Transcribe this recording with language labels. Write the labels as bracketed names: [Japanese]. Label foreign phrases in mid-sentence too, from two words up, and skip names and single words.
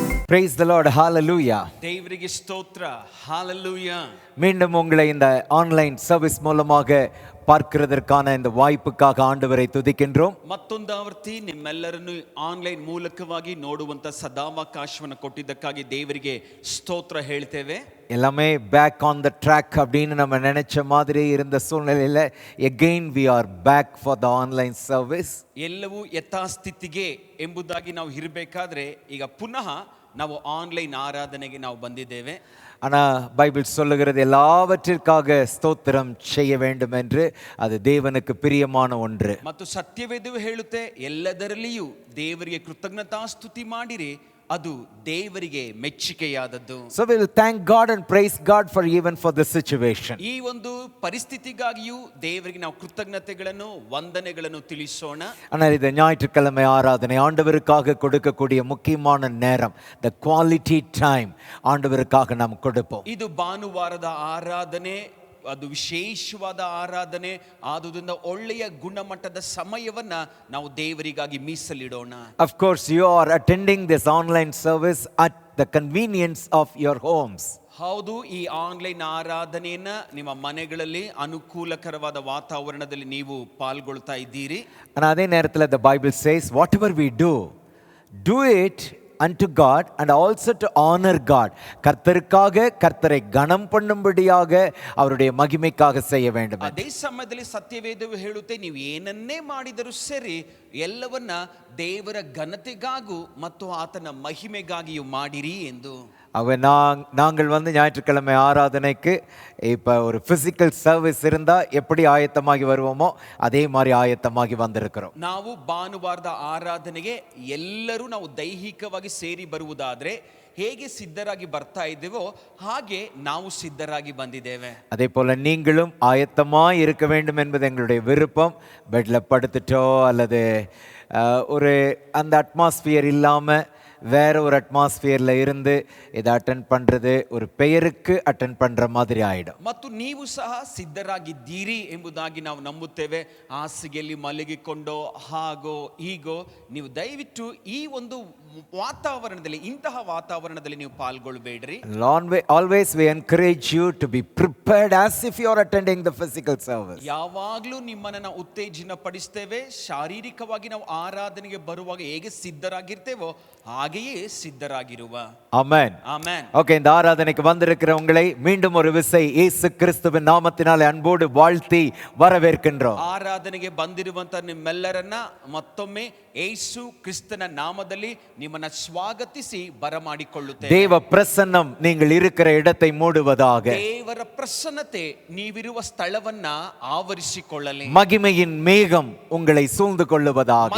[English] Praise the Lord. Hallelujah. [Kannada] தேவರಿಗೆ ಸ್ತೋತ್ರ. Hallelujah. [Tamil] மீண்டும் உங்களை இந்த [English] online service [Tamil] மூலமாக பார்க்கிறதற்கான இந்த வாய்ப்புக்காக ஆண்டவரை துதிக்கின்றோம். [Kannada] ಮತ್ತೊಂದು ಆವರ್ತಿ ನಿಮ್ಮೆಲ್ಲರನ್ನು ಆನ್ಲೈನ್ ಮೂಲಕವಾಗಿ ನೋಡುವಂತ ಸದಾವಕಾಶವನ್ನು ಕೊಟ್ಟಿದ್ದಕ್ಕಾಗಿ ದೇವರಿಗೆ ಸ್ತೋತ್ರ ಹೇಳ್ತೇವೆ. [Tamil] எல்லாமே [English] back on the track [Tamil] அப்படின்னு நம்ம நினைச்ச மாதிரி இருந்த சூழ்நிலையில் [English] again we are back for the online service. [Kannada] ಎಲ್ಲವೂ ಯಥಾಸ್ಥಿತಿಗೆ ಎಂಬುದಾಗಿ ನಾವು ಇರಬೇಕಾದ್ರೆ ಈಗ ಪುನಃ ನಾವು ಆನ್ಲೈನ್ ಆರಾಧನೆಗೆ ನಾವು ಬಂದಿದ್ದೇವೆ. [Tamil] ஆனால் பைபிள் சொல்லுகிறது எல்லாவற்றிற்காக ஸ்தோத்திரம் செய்ய வேண்டும் என்று, அது தேவனுக்கு பிரியமான ஒன்று. [Kannada] ಮತ್ತು ಸತ್ಯವೇದವು ಹೇಳುತ್ತೆ ಎಲ್ಲದರಲ್ಲಿಯೂ ದೇವರಿಗೆ ಕೃತಜ್ಞತಾಸ್ತುತಿ ಮಾಡಿರಿ, ಅದು ದೇವರಿಗೆ ಮೆಚ್ಚುಗೆಯಾದದ್ದು. [English] So we will thank God and praise God for even for this situation. [Kannada] ಈ ಒಂದು ಪರಿಸ್ಥಿತಿಗಾಗಿಯೂ ದೇವರಿಗೆ ನಾವು ಕೃತಜ್ಞತೆಗಳನ್ನು ವಂದನೆಗಳನ್ನು ತಿಳಿಸೋಣ. [Tamil] ஆனால் இந்த ஞாயிற்றுக்கிழமை ஆராதனை ஆண்டவருக்காக கொடுக்கக்கூடிய முக்கியமான நேரம், [English] the quality time [Tamil] ஆண்டவருக்காக நாம் கொடுப்போம். [Kannada] ಇದು ಭಾನುವಾರದ ಆರಾಧನೆ, ಅದು ವಿಶೇಷವಾದ ಆರಾಧನೆ ಆದುದರಿಂದ ಒಳ್ಳೆಯ ಗುಣಮಟ್ಟದ ಸಮಯವನ್ನ ನಾವು ದೇವರಿಗಾಗಿ ಮೀಸಲಿಡೋಣ. [English] Of course you are attending this online service at the convenience of your homes. [Kannada] ಹೌದು, ಈ ಆನ್ಲೈನ್ ಆರಾಧನೆಯನ್ನ ನಿಮ್ಮ ಮನೆಗಳಲ್ಲಿ ಅನುಕೂಲಕರವಾದ ವಾತಾವರಣದಲ್ಲಿ ನೀವು ಪಾಲ್ಗೊಳ್ತಾ ಇದ್ದೀರಿ. [English] And [Tamil] அதே நேரத்தில் [English] the Bible says whatever we do it unto God and also to honor God. [Tamil] கர்த்தருக்காக கர்த்தரை கனம் பண்ணும்படியாக அவருடைய மகிமைக்காக செய்ய வேண்டும். [Kannada] ಅದೇ ಸಮಯದಲ್ಲಿ ಸತ್ಯವೇದವು ಹೇಳುತ್ತೆ, ನೀವು ಏನನ್ನೇ ಮಾಡಿದರೂ ಸರಿ ಎಲ್ಲವನ್ನ ದೇವರ ಘನತೆಗಾಗೂ ಮತ್ತು ಆತನ ಮಹಿಮೆಗಾಗಿಯೂ ಮಾಡಿರಿ ಎಂದು. [Tamil] நாங்கள் ஞாயிற்றுக்கிழமை ஆராதனைக்கு இப்போ ஒரு [English] physical service [Tamil] இருந்தால் எப்படி ஆயத்தமாகி வருவோமோ அதே மாதிரி ஆயத்தமாகி வந்திருக்கிறோம். [Kannada] ನಾವು ಭಾನುವಾರದ ಆರಾಧನೆಗೆ ಎಲ್ಲರೂ ನಾವು ದೈಹಿಕವಾಗಿ ಸೇರಿ ಬರುವುದಾದ್ರೆ ಹೇಗೆ ಸಿದ್ಧರಾಗಿ ಬರ್ತಾ ಇದ್ದೇವೋ ಹಾಗೆ ನಾವು ಸಿದ್ಧರಾಗಿ ಬಂದಿದ್ದೇವೆ. [Tamil] அதே போல நீங்களும் ஆயத்தமாக இருக்க வேண்டும் என்பது எங்களுடைய விருப்பம். பெட்டில் படுத்துட்டோ அல்லது ஒரு அந்த அட்மாஸ்பியர் இல்லாமல் வேற ஒரு அட்மாஸ்பியர்ல இருந்து இதை அட்டென்ட் பண்றது ஒரு பெயருக்கு அட்டென்ட் பண்ற மாதிரி ಆಯಿடும். [Kannada] ಮತ್ತು ನೀವು ಸಹ ಸಿದ್ಧರಾಗಿದ್ದೀರಿ ಎಂಬುದಾಗಿ ನಾವು ನಂಬುತ್ತೇವೆ. ಹಾಸಿಗೆಯಲ್ಲಿ ಮಲಗಿಕೊಂಡೋ ಹಾಗೋ ಹೀಗೋ ನೀವು ದಯವಿಟ್ಟು ಈ ಒಂದು ವಾತಾವರಣದಲ್ಲಿ, ಇಂತಹ ವಾತಾವರಣದಲ್ಲಿ ನೀವು ಪಾಲ್ಗೊಳ್ಳಬೇಡ್ರಿ. [English] Always we encourage you to be prepared as if you are attending the physical service. [Kannada] ಯಾವಾಗಲೂ ನಿಮ್ಮನ್ನ ನಾವು ಉತ್ತೇಜನ ಪಡಿಸ್ತೇವೆ. ಶಾರೀರಿಕವಾಗಿ ನಾವು ಆರಾಧನೆಗೆ ಬರುವಾಗ ಹೇಗೆ ಸಿದ್ಧರಾಗಿರ್ತೇವೋ ಹಾಗೆಯೇ ಸಿದ್ಧರಾಗಿರುವ. [Tamil] ஆமென். ஆமென். ஓகே, இந்த ஆராதனைக்கு வந்திருக்கிற உங்களை மீண்டும் ஒரு விசை இயேசு கிறிஸ்துவின் நாமத்தினாலே அன்போடு வாழ்த்தி வரவேற்கின்றோம். [Kannada] ಆರಾಧನೆಗೆ ಬಂದಿರುವಂತ ನಿಮ್ಮೆಲ್ಲರನ್ನ ಮತ್ತೊಮ್ಮೆ ಯೇಸು ಕ್ರಿಸ್ತನ ನಾಮದಲ್ಲಿ ನಿಮ್ಮನ್ನ ಸ್ವಾಗತಿಸಿ ಬರಮಾಡಿಕೊಳ್ಳುತ್ತೇವೆ. [Tamil] தேவ பிரசன்னம் நீங்கள் இருக்கிற இடத்தை மூடுவதாக. [Kannada] ದೇವರ ಪ್ರಸನ್ನತೆ ನೀವಿರುವ ಸ್ಥಳವನ್ನ ಆವರಿಸಿಕೊಳ್ಳಲಿ. [Tamil] மகிமையின் மேகம் உங்களை சூழ்ந்து கொள்ளுவதாக.